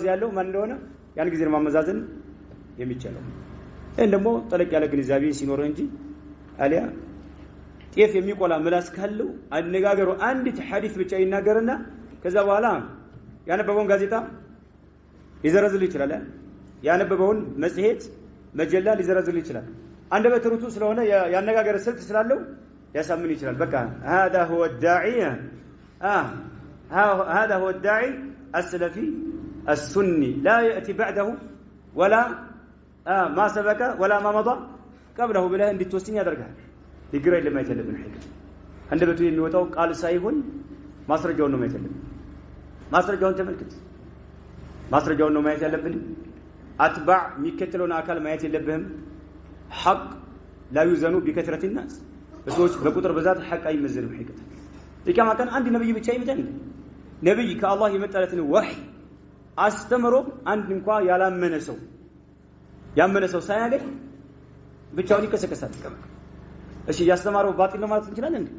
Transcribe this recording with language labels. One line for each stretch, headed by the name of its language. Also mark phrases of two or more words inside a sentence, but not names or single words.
Amharic: ያለው ማን እንደሆነ ያን ጊዜ ማመዛዘን የሚቻለው። ይሄን ደግሞ ጠለቅ ያለ ግንዛቤ ሲኖር እንጂ አሊያ ጤፍ የሚቆላ ምላስ ካለው አነጋገሩ አንዲት ሐዲስ ብቻ ይናገርና ከዛ በኋላ ያነበበውን ጋዜጣ ሊዘረዝል ይችላል። ያነበበውን መጽሔት መጀላ ሊዘረዝል ይችላል። አንደበት ርቱ ስለሆነ ያነጋገር ስልት ስላለው ያሳምን ይችላል። በቃ هذا
Arabic: هو الداعي السلفي السني لا يأتي بعده ولا ما سبق ولا ما مضى قبله بلا
Amharic: እንድትወስኝ ያደርጋል። ይግራ ለማየት ያለብን ሐቂቀት አንደበቱ የሚወጣው ቃል ሳይሆን ማስረጃውን ነው ማየት ያለብን። ማስረጃውን ተመልከት። ማስረጃውን ነው ማየት ያለብን። አትባዕ የሚከተለውን አካል ማየት የለብህም። ሐቅ
Arabic: لا يوزن بكثرة الناس
Amharic: በሰዎች በቁጥር ብዛት ሐቅ አይመዘንም። ሐቂቀት ለቂያማ ቀን አንድ ነብይ ብቻ ይመጣል። ነብይ ከአላህ የመጣለትን ወህይ አስተምሮ አንድ እንኳን ያመነ ሰው ሳያገኝ ብቻውን ይከሰከሳል። እሺ ያስተማረው ባጢል ነው ማለት እንችላለን እንዴ?